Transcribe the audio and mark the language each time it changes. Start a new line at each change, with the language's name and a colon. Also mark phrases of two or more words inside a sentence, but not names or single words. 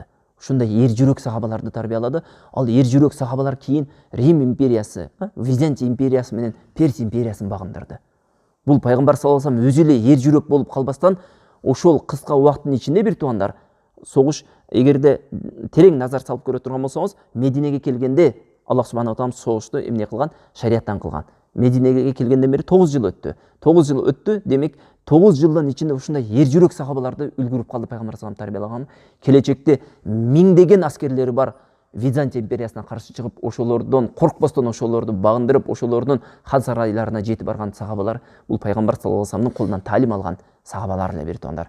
Kyrgyz: Ушундай эр жүрөк сахабаларды тарбиялады. Ал эр жүрөк сахабалар кийин Рим империясы, Византия империясы менен Перс империясын багындырды. Бул пайгамбар
Arabic: صلى الله عليه وسلم
Kyrgyz: өзү эле эр жүрөк болуп калбастан ошол кыска убакыттын ичинде бир туугандар согуш, эгерде терең назар салып көрө турган болсоңуз, Мединеге келгенде
Arabic: الله سبحانه وتعالى
Kyrgyz: согушту эмне кылган? Шарияттан кылган. Мединеге келгенден бери 9 жыл өттү. 9 жыл өттү, демек 9 жылдын ичинде ушундай эр жүрөк сахабаларды үлгүрүп калды пайгамбар
Arabic: صلى الله عليه وسلم
Kyrgyz: тарбиялаган. Келечекте миңдеген аскерлери бар Византия империясына каршы чыгып, ошолордон коркпостон ошолорду багындырып, ошолордун хан сарайларына жетип барган сахабалар бул пайгамбар
Arabic: صلى الله عليه وسلم
Kyrgyz: колунан таалим алган сахабалар эле бир туугандар.